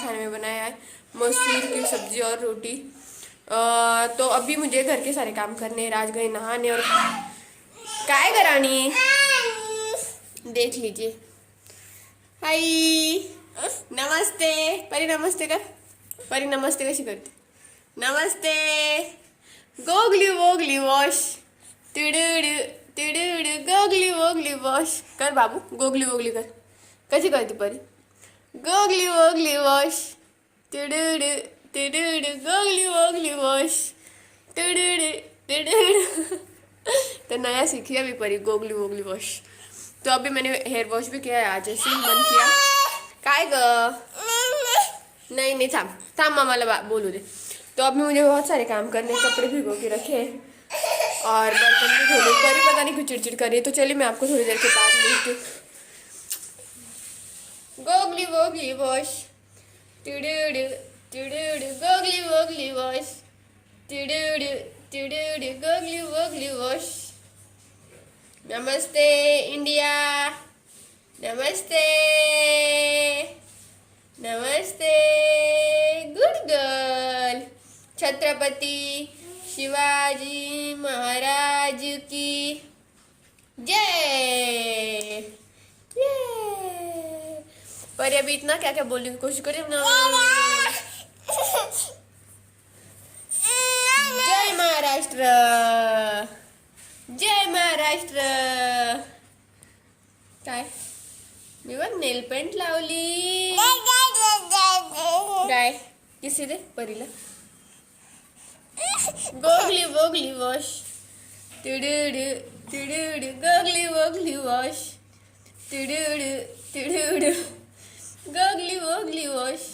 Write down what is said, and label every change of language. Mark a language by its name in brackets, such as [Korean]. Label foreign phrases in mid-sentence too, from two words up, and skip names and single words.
[Hindi] खाने में बनाया है मसूर की सब्जी और रोटी. तो अभी मुझे घर के सारे काम करने हैं. राज गए नहाने. और काय करानी देख लीजिए. हाय, नमस्ते परी. [Marathi] नमस्ते कर परी. नमस्ते कशी करते? नमस्ते. गोगली वोगली वॉश तिडुड तिडुड. गोगली वोगली वॉश कर बाबू. गोगली वोगली कर. कशी करते परी? गोगली वोगली वॉश तिडुड तिडुड. गोगली वोगली वॉश तिडुड तिडुड. [Hindi] तो नया सीखी अभी परी, गोगली वोगली वॉश. तो अभी मैंने [English] hair wash [Hindi] भी किया है, आज ऐसे ही मन किया. [Marathi] काय ग? नहीं नहीं, थांब मामाला बोलू दे. [Hindi] तो अभी मुझे बहुत सारे काम करने, कपड़े भिगो के रखे और बर्तन भी धोने. परी पता नहीं कुछ चिड़चिड़ कर रही है. तो चलिए मैं आपको थोड़ी देर के बाद मिलती हूँ. गोगली वोगली वॉश तिडुड तिडुड. गोगली वोगली वॉश तिडुड तिडुड. गोगली वोगली वॉश. नमस्ते इंडिया. नमस्ते नमस्ते. [English] good girl. [Hindi] छत्रपति शिवाजी महाराज की जय. पर अभी इतना क्या क्या बोलने की कोशिश करें ना. [Marathi] जय महाराष्ट्र. जय महाराष्ट्र. काय मी बघ [English] nail paint [Marathi] लावली. काय किसी दे परीला. गोगली वोगली वॉश, टिडुडु टिडुडु, गोगली वोगली वॉश, टिडुडु टिडुडु, गोगली वोगली वॉश.